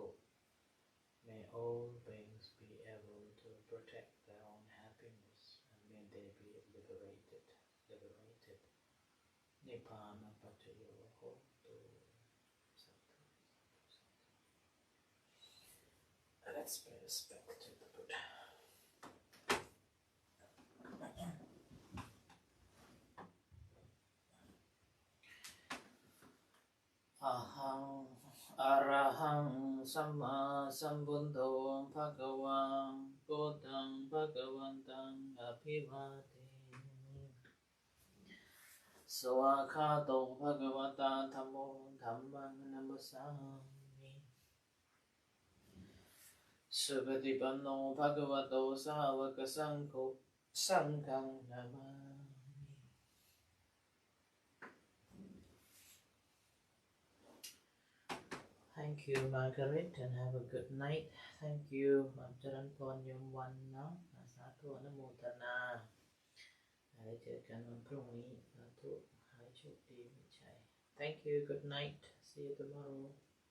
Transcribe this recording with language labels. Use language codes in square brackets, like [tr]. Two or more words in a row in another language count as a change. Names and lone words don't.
[en] May all beings be able to protect their own happiness, and may they be liberated. [pi] Nibbana Pachayo Hontu. [en] Let's pay respect to the Buddha. [pi] Aham Araham Samma Sambuddho Bhagavan Buddhang Bhagavantang Abhivademi. Swakhato Bhagavata Dhammo Dhammang Namasami. Subhatipanno Bhagavato Savaka Sangho Sanghang Namami. [en] Thank you, Margaret, and have a good night. Thank you, [th] เจริญพรยมวันเนาะสาธุอนุโมทนาได้เจอกันวันพรุ่งนี้สาธุหายโชคดีมีชัย [en] Thank you, good night. See you tomorrow.